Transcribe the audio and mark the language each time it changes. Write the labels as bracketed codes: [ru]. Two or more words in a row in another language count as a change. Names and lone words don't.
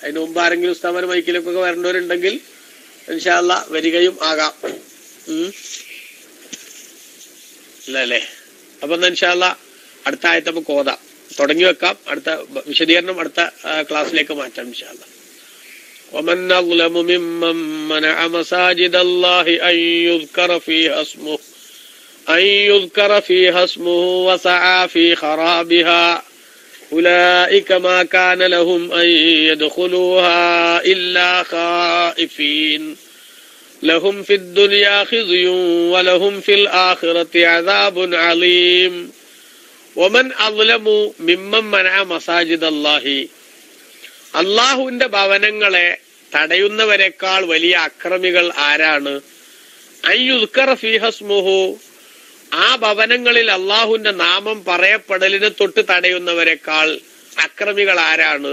[ml] അതിന് മുമ്പ് ആരെങ്കിലും ഉസ്താദ് മൈക്കിലേക്കൊക്കെ വരേണ്ടവരുണ്ടെങ്കിൽ [ar] إن شاء الله [ml] വരികയും ആകാം. അല്ലേ? അപ്പൊ [ar] إن شاء الله [ml] അടുത്ത ആയത്ത് നമുക്ക് ഓതാം, തുടങ്ങി വെക്കാം. അടുത്ത വിശദീകരണം അടുത്ത ക്ലാസ്സിലേക്ക് മാറ്റാം [ar] إن شاء الله. ومن أظلم ممن منع مساجد الله أن يذكر فيها اسمه أن يذكر فيها اسمه وسعى في خرابها أولئك ما كان لهم أن يدخلوها إلا خائفين لهم في الدنيا خزي ولهم في الآخرة عذاب عليم ومن أظلم ممن منع مساجد الله [ml] അള്ളാഹുവിന്റെ ഭവനങ്ങളെ തടയുന്നവരെക്കാൾ വലിയ അക്രമികൾ ആരാണ്? [ar] أن يذكر فيها اسمه, [ml] ആ ഭവനങ്ങളിൽ അള്ളാഹുവിന്റെ നാമം പറയപ്പെടലിനെ തൊട്ട് തടയുന്നവരെക്കാൾ അക്രമികൾ ആരാണ്?